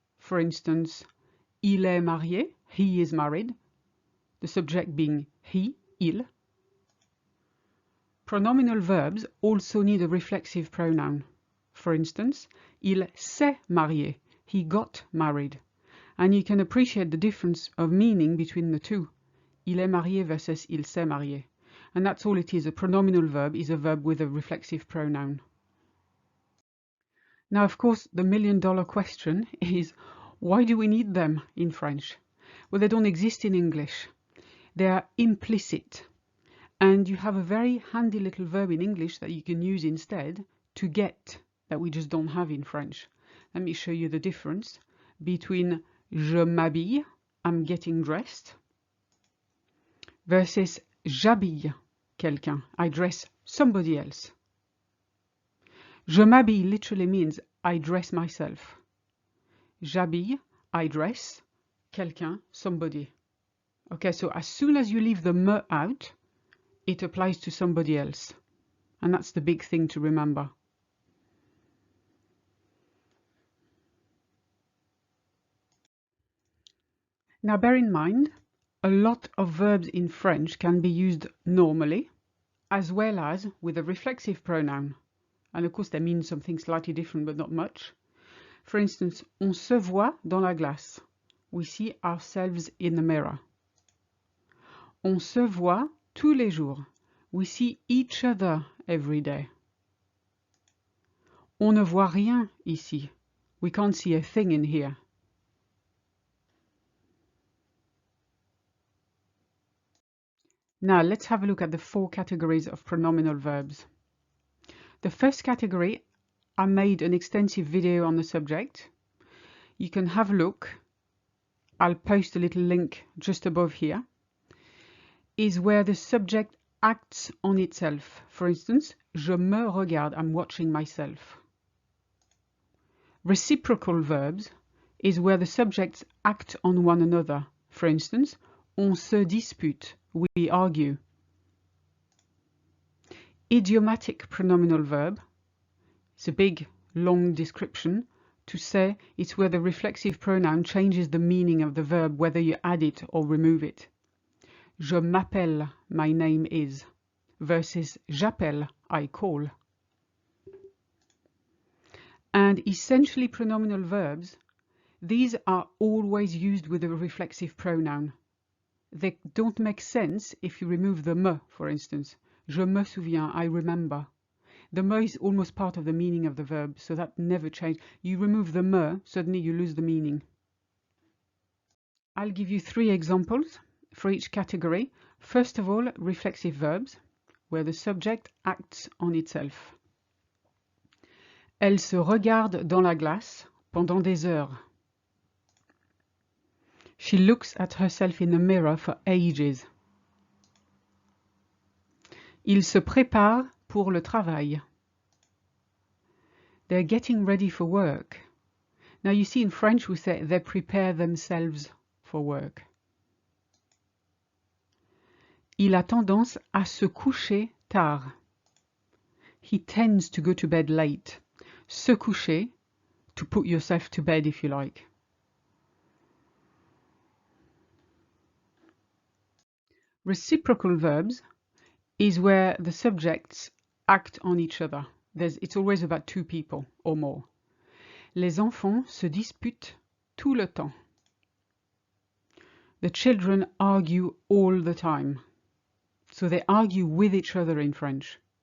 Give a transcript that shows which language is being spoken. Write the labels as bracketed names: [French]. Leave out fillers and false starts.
[English] For instance, [French] il est marié, [English] he is married, the subject being he, [French] il. [English] Pronominal verbs also need a reflexive pronoun. For instance, [French] il s'est marié, [English] he got married. And you can appreciate the difference of meaning between the two. [French] Il est marié versus il s'est marié. [English] And that's all it is. A pronominal verb is a verb with a reflexive pronoun. Now, of course, the million-dollar question is, why do we need them in French? Well, they don't exist in English. They are implicit. And you have a very handy little verb in English that you can use instead, to get, that we just don't have in French. Let me show you the difference between [French] je m'habille, [English] I'm getting dressed, versus [French] j'habille quelqu'un, [English] I dress somebody else. [French] Je m'habille [English] literally means I dress myself. [French] J'habille, [English] I dress, [French] quelqu'un, [English] somebody. Okay, so as soon as you leave the me out, it applies to somebody else. And that's the big thing to remember. Now bear in mind, a lot of verbs in French can be used normally, as well as with a reflexive pronoun. And of course they mean something slightly different, but not much. For instance, [French] on se voit dans la glace. [English] We see ourselves in the mirror. [French] On se voit tous les jours. [English] We see each other every day. [French] On ne voit rien ici. [English] We can't see a thing in here. Now let's have a look at the four categories of pronominal verbs. The first category, I made an extensive video on the subject. You can have a look. I'll post a little link just above here. Is where the subject acts on itself. For instance, [French] je me regarde, [English] I'm watching myself. Reciprocal verbs is where the subjects act on one another. For instance, [French] on se dispute, [English] we argue. Idiomatic pronominal verb, it's a big, long description to say it's where the reflexive pronoun changes the meaning of the verb, whether you add it or remove it. [French] Je m'appelle, [English] my name is, versus [French] j'appelle, [English] I call. And essentially pronominal verbs, these are always used with a reflexive pronoun. They don't make sense if you remove the me, for instance. [French] Je me souviens, [English] I remember. The me is almost part of the meaning of the verb, so that never changes. You remove the me, suddenly you lose the meaning. I'll give you 3 examples for each category. First of all, reflexive verbs, where the subject acts on itself. [French] Elle se regarde dans la glace pendant des heures. [English] She looks at herself in the mirror for ages. [French] Ils se préparent pour le travail. [English] They're getting ready for work. Now you see in French we say they prepare themselves for work. [French] Il a tendance à se coucher tard. [English] He tends to go to bed late. [French] Se coucher, [English] to put yourself to bed if you like. Reciprocal verbs is where the subjects act on each other. It's always about 2 people or more. [French] Les enfants se disputent tout le temps. [English] The children argue all the time. So they argue with each other in French.